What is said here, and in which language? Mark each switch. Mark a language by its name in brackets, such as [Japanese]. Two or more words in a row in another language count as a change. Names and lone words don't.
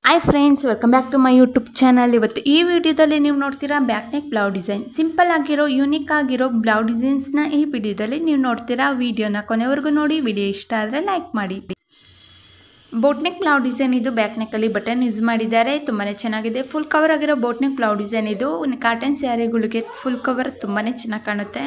[English] Hi friends welcome back to my YouTube channel. [Kannada] इवत्तु ಈ ವಿಡಿಯೋದಲ್ಲಿ ನೀವು ನೋಡ್ತೀರಾ [English] back neck blouse design simple [Kannada] ಆಗಿರೋ ಯೂನಿಕ್ ಆಗಿರೋ [English] blouse designs [Kannada] ನ ಈ ವಿಡಿಯೋದಲ್ಲಿ ನೀವು ನೋಡ್ತೀರಾ। ವಿಡಿಯೋನ ಕೊನೆವರೆಗೂ ನೋಡಿ, ವಿಡಿಯೋ ಇಷ್ಟ ಆದರೆ ಲೈಕ್ ಮಾಡಿ। [English] boat neck blouse design [Kannada] ಇದು [English] back neck [Kannada] ಅಲ್ಲಿ [English] button use [Kannada] ಮಾಡಿದ್ದಾರೆ, ತುಂಬಾನೇ ಚೆನ್ನಾಗಿದೆ। [English] full cover [Kannada] ಆಗಿರೋ [English] boat neck blouse design [Kannada] ಇದು [English] cotton saris full cover [Kannada] ತುಂಬಾನೇ ಚೆನ್ನಾಗಿ ಕಾಣುತ್ತೆ।